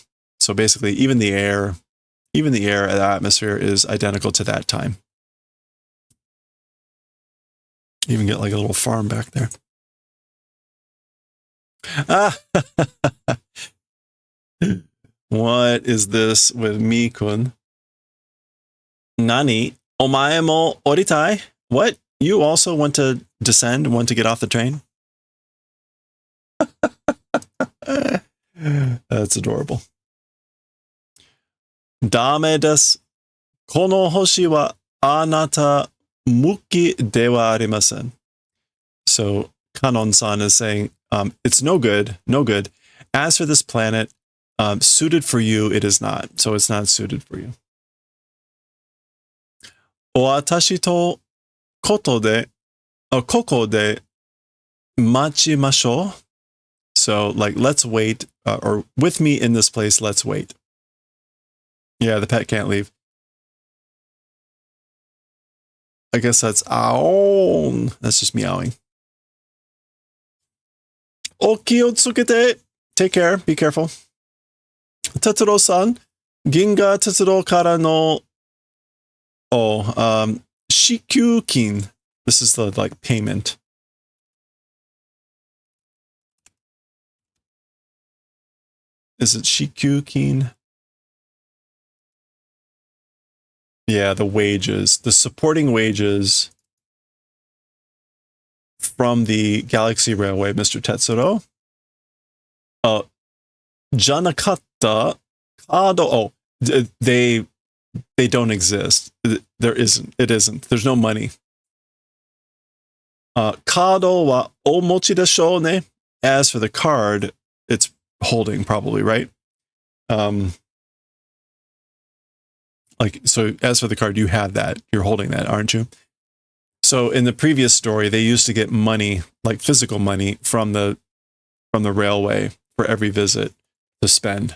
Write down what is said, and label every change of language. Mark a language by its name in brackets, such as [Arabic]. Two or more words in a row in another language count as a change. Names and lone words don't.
[English] So basically, even the air, the atmosphere is identical to that time. Even get like a little farm back there. Ah, what is this with me-kun? [Japanese] なに？お前も降りたい? [English] What? You also want to descend, want to get off the train? That's adorable. [Japanese] ダメです。この星はあなた向きではありません. [English] So Kanon-san is saying, it's no good, no good. As for this planet, suited for you, it is not. So it's not suited for you. [Japanese] 私とここで待ちましょう. [English] So like, let's wait, or with me in this place, let's wait. Yeah, the pet can't leave. I guess that's ow. That's just meowing. Okiotsukete. Take care. Be careful. Tetsuro-san. [Japanese] 銀河鉄道からの。支給金. [English] This is the like payment. Is it Shikyukin? Yeah, the wages, the supporting wages from the Galaxy Railway, Mr. [Japanese] Tetsuro. じゃなかった カード. [English] Oh, they don't exist. There isn't. It isn't. There's no money. [Japanese] カードはお持ちでしょうね. [English] As for the card, it's holding probably, right? Like, so as for the card, you have that. You're holding that, aren't you? So in the previous story, they used to get money, like physical money, from the railway for every visit to spend.